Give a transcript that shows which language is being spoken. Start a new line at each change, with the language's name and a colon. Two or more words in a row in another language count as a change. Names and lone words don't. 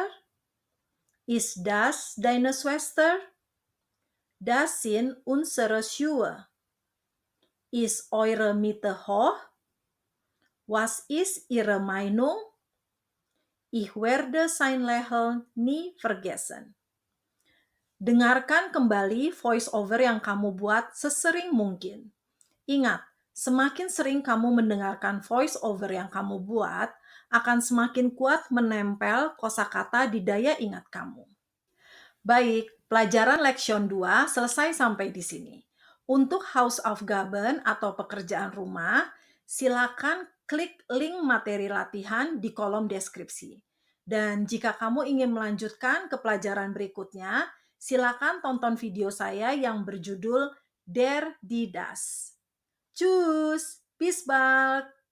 German: Ist das deine Schwester? Das sind unsere Schuhe. Ist eure Miete hoch? Was ist Ihre Meinung? Ich werde sein Lächeln nie vergessen.
Indonesian: Dengarkan kembali
English: voice over
Indonesian: yang kamu buat sesering mungkin. Ingat, semakin sering kamu mendengarkan
English: voice over
Indonesian: yang kamu buat, akan semakin kuat menempel kosakata di daya ingat kamu. Baik, pelajaran Leksion 2 selesai sampai di sini. Untuk
German: House of Gaben
Indonesian: atau pekerjaan rumah, silakan klik link materi latihan di kolom deskripsi. Dan jika kamu ingin melanjutkan ke pelajaran berikutnya, silakan tonton video saya yang berjudul Der die Das.
German: Tschüss, bis bald!